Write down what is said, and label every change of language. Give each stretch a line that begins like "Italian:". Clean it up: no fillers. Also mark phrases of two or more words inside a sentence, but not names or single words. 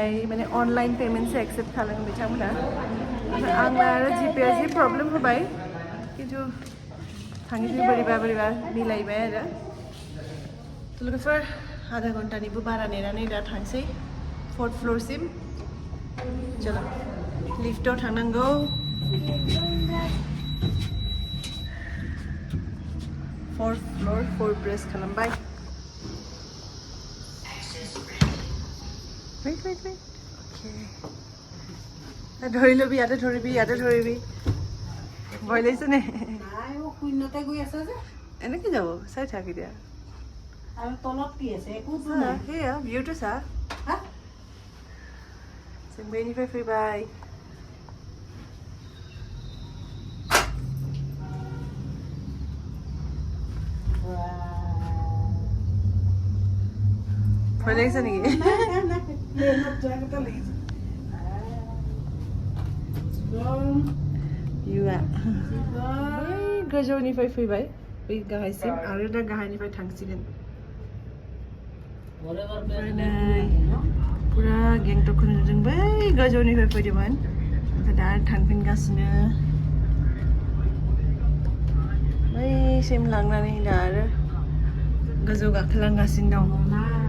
Bodo: माने अनलाइन पेमेन्टसो एक्सेप्ट खालामो बिथांमोना आंना आरो जिपेआ जि प्रब्लेम होबाय किन्तु थाङिनि बोरैबा मिलायबाय आरो लोगोफोर आधा घन्टानिबो बारा नेनानै दा थांसै 4th फ्लोरसिम चलो लिफ्टआव थांनांगौ
English: Fourth floor, 4 press
Bodo: kalambai.
English: Wait. Okay.
Assamese: ধৰি ল'বি ইয়াতে ধৰিবি ভয় লাগিছে নে শূন্যতে গৈ আছে যে এনেকে যাব চাই থাক এতিয়া আৰু তলত কি আছে একো সেয়া ভিউটো চা বেনিফাই ফুৰিবাই ভয় লাগিছে নেকি
Bodo: गोजौनिफ्राय फैबाय बै गाहायसिम आरो दा गाहायनिफ्राय थांसिगोन पुरा गेंटकखौ नुदों बै गोजौनिफ्राय फैदोंमोन ओमफ्राय दा थांफिनगासिनो बैसिम लांनानै दा आरो गोजौ गाखोलांगासिनो दं